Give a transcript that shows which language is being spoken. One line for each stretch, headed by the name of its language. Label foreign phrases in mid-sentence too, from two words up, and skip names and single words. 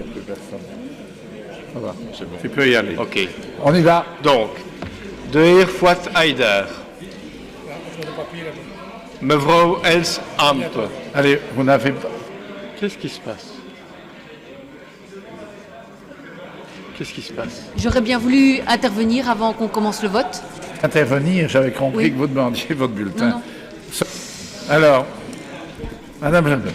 French: personne. Ça va, tu peux y aller. Ok. On y va. Donc,
Dutch: de heer Fuat Haider. Mevrouw Els Ampe.
French: Allez, vous n'avez pas... Qu'est-ce qui se passe? Qu'est-ce qui se passe? J'aurais bien voulu intervenir avant qu'on commence le vote. Intervenir, j'avais compris Oui. que vous demandiez votre bulletin. Non, non. Alors, Madame Jambon.